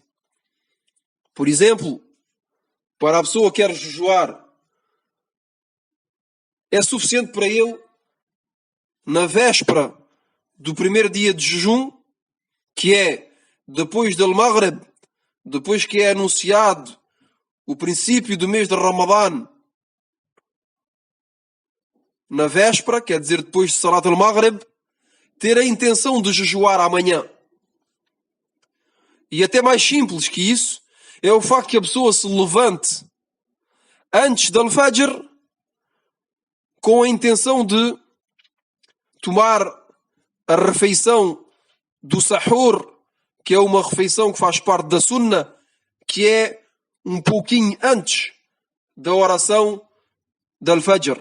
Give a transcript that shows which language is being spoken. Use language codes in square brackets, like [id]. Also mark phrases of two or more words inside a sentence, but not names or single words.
[pt] Por exemplo, para a pessoa que quer jejuar, é suficiente para ele, na véspera do primeiro dia de jejum, que é depois do Maghrib, depois que é anunciado o princípio do mês de Ramadã, na véspera, quer dizer depois de [ar] صلاة المغرب, [pt] ter a intenção de jejuar amanhã. E até mais simples que isso, é o facto que a pessoa se levante antes do Al-Fajr com a intenção de tomar a refeição do Sahur, que é uma refeição que faz parte da Sunnah, que é um pouquinho antes da oração do Al-Fajr.